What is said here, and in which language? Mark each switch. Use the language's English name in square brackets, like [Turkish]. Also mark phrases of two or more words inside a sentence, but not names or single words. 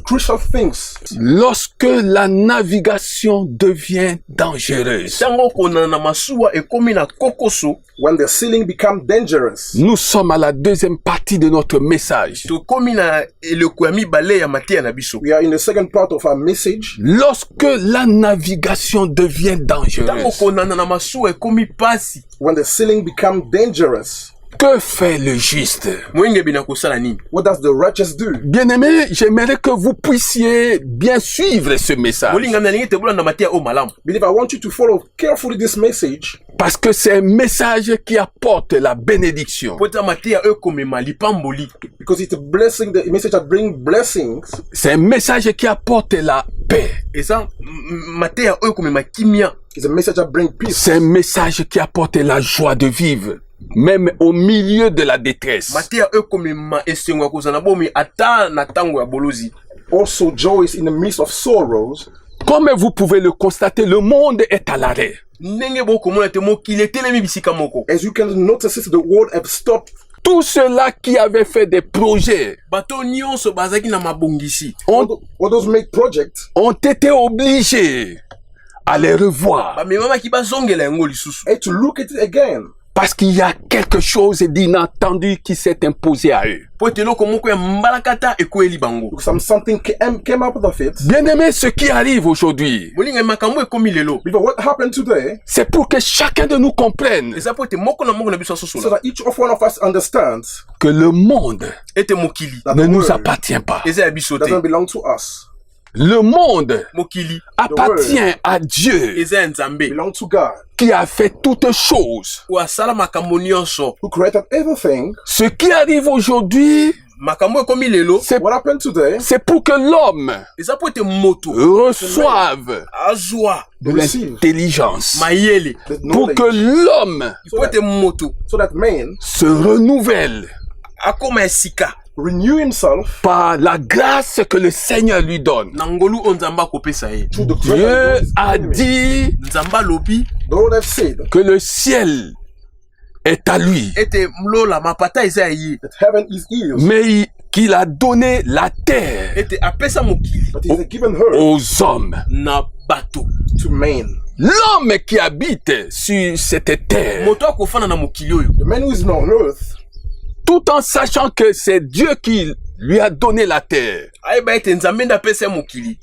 [English] crucial things [French] Lorsque la navigation devient dangereuse, [Lingala] Tango konana na masuwa ekomi na kokoso, [English] when the sailing become dangerous. [French] nous sommes à la deuxième partie de notre message. [Lingala] tokomi na eleko ya mibale ya mateya na biso. [English] We are in the second part of our message. [French] Lorsque la navigation devient [Lingala] Tango [French] dangereuse, [Lingala] konana na masuwa ekomi pasi, [English] When the sailing become dangerous, [French] que fait le juste? [Lingala] moyenge bina kosala nini? [English] what does the righteous do? [French] Bien-aimés, j'aimerais que vous puissiez bien suivre ce message. [Lingala] Molinga na lingi te bolanda mateya o malamu. [English] Believe I want you to follow carefully this message [French] Parce que c'est un message qui apporte la bénédiction. [Lingala] Po ete mateya oyo ekomema lipamboli. [English] because it's a blessing, the message that brings blessings. [French] C'est un message qui apporte la paix. [Lingala] Eza mateya oyo ekomema kimia. [English] It's a message that brings peace. [French] C'est un message qui apporte la joie de vivre, même au milieu de la détresse. [Lingala] Mateya oyo ekomema esengo ya kozala na bomi ata na tango ya bolozi. [English] Also, joy is in the midst of sorrows. [French] Comme vous pouvez le constater, le monde est à l'arrêt. [Lingala] Ndenge bokomona ete mokili etelemi bisika moko. [English] As you can notice, the world have stopped. [French] Tous ceux-là qui avaient fait des projets [Lingala] Bato nyonso bazaki na mabongisi. [English] All those make projects [French] ont été obligés à les revoir. [Lingala] Bamemamaki bazongela yango lisusu. [English] and to look at it again. [French] Parce qu'il y a quelque chose d'inattendu qui s'est imposé à eux. [Lingala] Po ete eloko moko ya mbalakata ekweli bango. [English] Something came up of it. [French] Bien-aimés, ce qui arrive aujourd'hui, [Lingala] Molinga makambo ekomi lelo. [English] Because what happened today, [French] c'est pour que chacun de nous comprenne [Lingala] Eza po ete moko na biso [English] so [Lingala] asosola. [English] that each of one of us understands [French] que le monde [Lingala] Ete mokili [English] that [French] ne [English] the [French] nous [English] world [French] appartient pas. [Lingala] eza ya biso te. [English] doesn't belong to us. [French] Le monde [Lingala] Mokili [French] appartient à Dieu [Lingala] eza ya Nzambe [English] Belong to God, [French] qui a fait toutes choses. [Lingala] oyo asala makambo nyonso. [English] who created everything. [French] Ce qui arrive aujourd'hui, [Lingala] Makambo ekomi lelo [French] c'est [English] What happened today? [French] pour que l'homme [Lingala] eza po ete moto [French] reçoive [Lingala] azwa [French] de [English] Receive [French] l'intelligence. [Lingala] mayele. [English] the [French] Pour [English] knowledge, [French] que l'homme [Lingala] Po ete moto [English] so that man [French] se renouvelle [Lingala] akoma ya sika [English] renew himself [French] par la grâce que le Seigneur lui donne. [Lingala] na ngolu oyo Nzambe akopesa ye. [English] through the [French] Dieu [English] grace [French] a [English] of God. [French] dit [Lingala] Nzambe alobi [English] The Lord have said [French] que le ciel est à lui, [Lingala] ete mlola mapata eza ya ye. [English] that heaven is his, [French] mais qu'il a donné la terre [Lingala] Ete apesa mokili [English] but he has given her [French] aux hommes. [Lingala] na bato. [English] to man. [French] L'homme qui habite sur cette terre, [Lingala] Moto akofana na mokili oyo [English] The man who is on earth, [French] tout en sachant que c'est Dieu qui lui a donné la terre, [Lingala] ayeba ete nzambe nde apesa ye mokili